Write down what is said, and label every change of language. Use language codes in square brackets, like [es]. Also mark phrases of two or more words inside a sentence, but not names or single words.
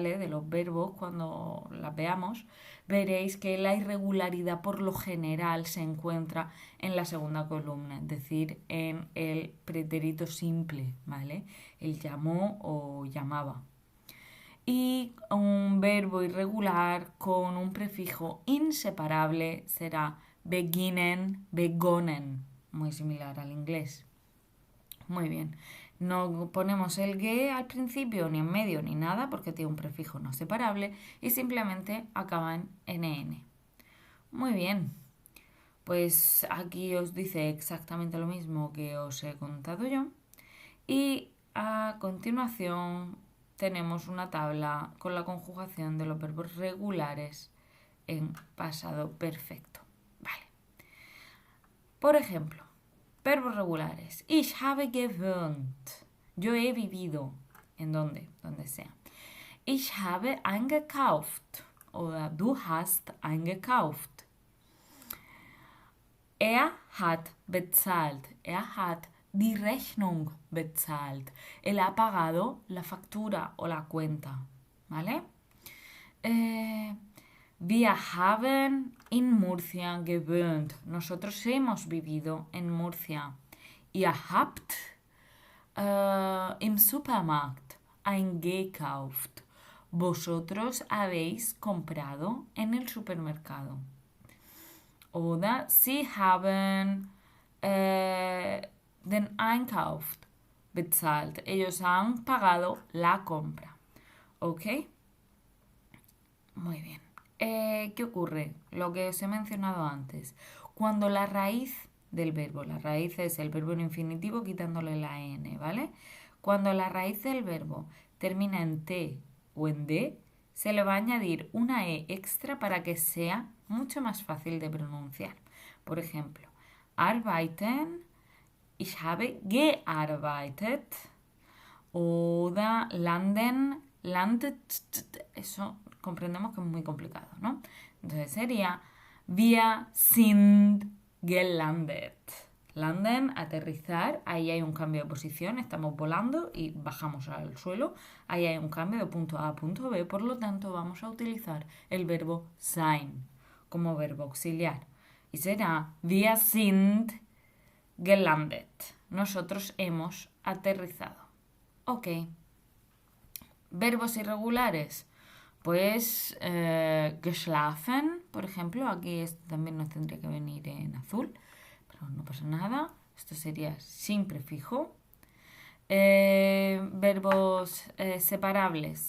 [es] De los verbos, cuando las veamos, veréis que la irregularidad por lo general se encuentra en la segunda columna, es decir, en el pretérito simple, ¿vale? El llamó o llamaba. Y un verbo irregular con un prefijo inseparable será [de] beginnen, begonnen, [es] muy similar al inglés. Muy bien. No ponemos el ge al principio, ni en medio, ni nada, porque tiene un prefijo no separable y simplemente acaba en nen. Muy bien. Pues aquí os dice exactamente lo mismo que os he contado yo. Y a continuación tenemos una tabla con la conjugación de los verbos regulares en pasado perfecto. Vale. Por ejemplo, verbos regulares. [de] Ich habe gewohnt. [es] Yo he vivido. ¿En dónde? Donde sea. [de] Ich habe eingekauft. Oder du hast eingekauft. Er hat bezahlt. Er hat die Rechnung bezahlt. [es] Él ha pagado la factura o la cuenta. ¿Vale? [de] Wir haben in Murcia gewohnt. [es] Nosotros hemos vivido en Murcia. [de] Ihr habt im Supermarkt eingekauft. [es] Vosotros habéis comprado en el supermercado. [de] Oder Sie haben den Einkauf bezahlt. [es] Ellos han pagado la compra. ¿Ok? Muy bien. ¿Qué ocurre? Lo que os he mencionado antes. Cuando la raíz del verbo, la raíz es el verbo en infinitivo quitándole la n, ¿vale? Cuando la raíz del verbo termina en t o en d, se le va a añadir una e extra para que sea mucho más fácil de pronunciar. Por ejemplo, [de] arbeiten, ich habe gearbeitet, oder landen, landet, [es] eso comprendemos que es muy complicado, ¿no? Entonces sería [de] wir sind gelandet. Landen, [es] aterrizar, ahí hay un cambio de posición, estamos volando y bajamos al suelo, ahí hay un cambio de punto A a punto B, por lo tanto vamos a utilizar el verbo sein como verbo auxiliar y será [de] wir sind gelandet. [es] nosotros hemos aterrizado. Ok. Verbos irregulares. Pues geschlafen, por ejemplo. Aquí también nos tendría que venir en azul, pero no pasa nada. Esto sería sin prefijo. Verbos separables.